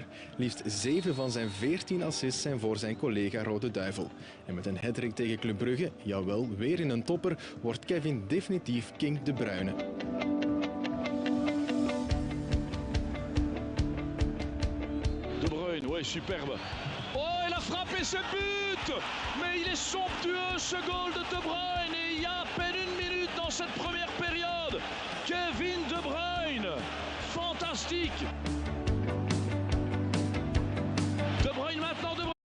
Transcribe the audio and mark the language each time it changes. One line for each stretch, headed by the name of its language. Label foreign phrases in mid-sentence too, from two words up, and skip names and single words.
Dutch: Liefst 7 van zijn 14 assists zijn voor zijn collega Rode Duivel. En met een hattrick tegen Club Brugge, jawel, weer in een topper, wordt Kevin definitief King De Bruyne.
French: De Bruyne, ouais, superbe. Oh, il a frappé ce but! Mais il est somptueux ce goal de De Bruyne et il y a à peine 1 minute dans cette première période. Kevin De Bruyne, fantastique! De Bruyne maintenant, De Bruyne.